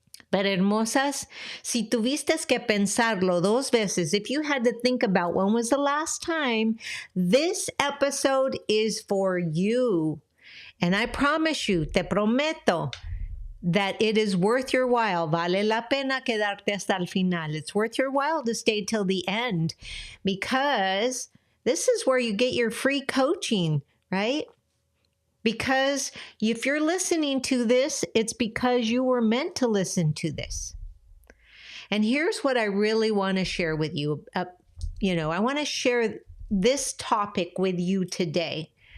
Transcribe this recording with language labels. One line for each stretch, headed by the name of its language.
English: But hermosas,
Spanish: si tuviste que pensarlo dos veces,
English: if you had to think about when was the last time, this episode is for you. And I promise you,
Spanish: te prometo,
English: that it is worth your while.
Spanish: Vale la pena quedarte hasta el final.
English: It's worth your while to stay till the end because this is where you get your free coaching, right? Because if you're listening to this, it's because you were meant to listen to this. And here's what I really want to share with you. I want to share this topic with you today.